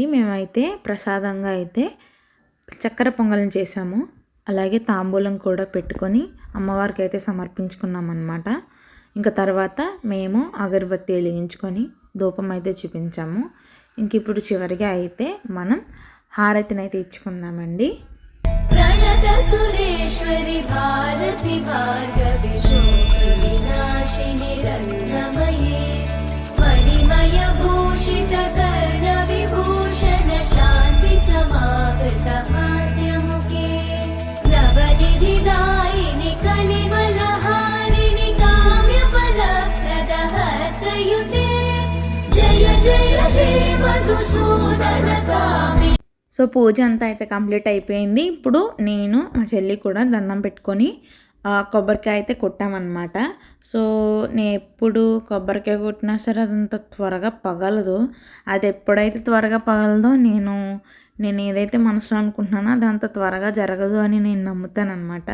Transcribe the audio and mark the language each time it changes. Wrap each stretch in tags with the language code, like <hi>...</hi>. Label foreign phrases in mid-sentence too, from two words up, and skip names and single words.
<te>మేమైతే ప్రసాదంగా అయితే చక్కెర పొంగల్ని చేసాము. అలాగే తాంబూలం కూడా పెట్టుకొని అమ్మవారికి అయితే సమర్పించుకున్నాం అన్నమాట. ఇంకా తర్వాత మేము అగరబత్తి వెలిగించుకొని ధూపం అయితే చూపించాము. ఇంక ఇప్పుడు చివరిగా అయితే మనం హారతిని అయితే ఇచ్చుకుందామండి.</te> <sa>प्रणत सुरेश्वरि भारति भार्गवि शोकि विनाशिनि रत्नमये मणिमय भूषित कर्ण विभूषण शान्ति समावृत हास्यमुखे नवनिधि दायिनि कलिवलहारिणि काम्यफलप्रद हस्तयुते जय जय हे मधुसूदन कामिनि.</sa> <te>సో పూజ అంతా అయితే కంప్లీట్ అయిపోయింది. ఇప్పుడు నేను మా చెల్లి కూడా దండం పెట్టుకొని కొబ్బరికాయ అయితే కొట్టామన్నమాట. సో నేను ఎప్పుడు కొబ్బరికాయ కొట్టినా సరే అదంత త్వరగా పగలదు. అది ఎప్పుడైతే త్వరగా పగలదో నేను ఏదైతే మనసులో అనుకుంటున్నానో అది అంత త్వరగా జరగదు అని నేను నమ్ముతాను అనమాట.</te>